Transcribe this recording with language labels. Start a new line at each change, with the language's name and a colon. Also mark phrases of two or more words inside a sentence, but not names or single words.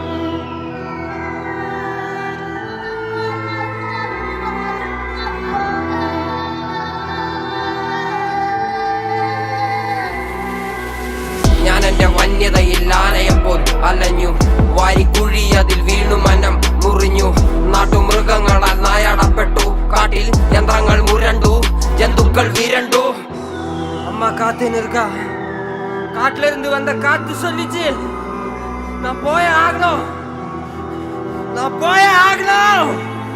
Malayalam: ഞാൻ എന്റെ വന്യതയിൽ ആനയെപ്പോൾ അലഞ്ഞു, വാരിക്കുഴി അതിൽ വീണു മനം മുറിഞ്ഞു. നാട്ടുമൃഗങ്ങളാൽ നായാടപ്പെട്ടു, കാട്ടിൽ യന്ത്രങ്ങൾ മുരണ്ടു, ജന്തുക്കൾ വിരണ്ടു.
Tamil: அம்மா காத்து நிற்கா, காட்டுல இருந்து வந்த காத்து சொல்லிச்சு நான் போயே ஆகணும்.